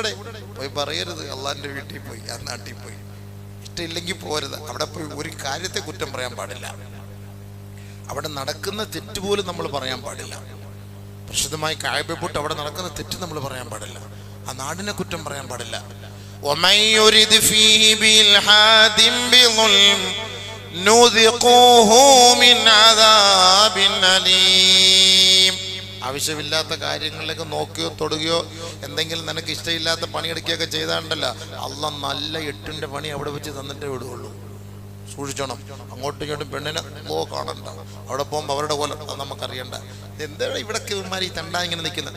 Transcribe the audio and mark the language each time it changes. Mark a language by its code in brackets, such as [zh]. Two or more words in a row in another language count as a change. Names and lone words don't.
[ml] പോയി പറയരുത് അള്ളാന്റെ വീട്ടിൽ പോയി, ആ നാട്ടിൽ പോയി. ഇഷ്ടമില്ലെങ്കിൽ പോരുത്. അവിടെ പോയി ഒരു കാര്യത്തെ കുറ്റം പറയാൻ പാടില്ല. അവിടെ നടക്കുന്ന തെറ്റ് പോലും നമ്മൾ പറയാൻ പാടില്ല. പ്രസിദ്ധമായി കഅബ പൂട്ട് അവിടെ നടക്കുന്ന തെറ്റ് നമ്മൾ പറയാൻ പാടില്ല. ആ നാടിനെ കുറ്റം പറയാൻ പാടില്ല. [ar] ومن يرد فيه بإلحاد بظلم نذقه من عذاب أليم. [ml] ആവശ്യമില്ലാത്ത കാര്യങ്ങളിലേക്ക് നോക്കുകയോ തൊടുകയോ എന്തെങ്കിലും നിനക്ക് ഇഷ്ടമില്ലാത്ത പണിയെടുക്കുകയൊക്കെ ചെയ്താണ്ടല്ലോ, അള്ളാഹ് നല്ല 8ന്റെ പണി അവിടെ വെച്ച് തന്നിട്ടേ വിടുകയുള്ളൂ. സൂക്ഷിച്ചോണം. അങ്ങോട്ടും ഇങ്ങോട്ടും പെണ്ണിനെ കാണണ്ട. അവിടെ പോകുമ്പോൾ അവരുടെ പോലെ നമുക്കറിയണ്ട. എന്താണ് ഇവിടൊക്കെ ഇവന്മാർ ഈ തണ്ടാ ഇങ്ങനെ നിൽക്കുന്നത്?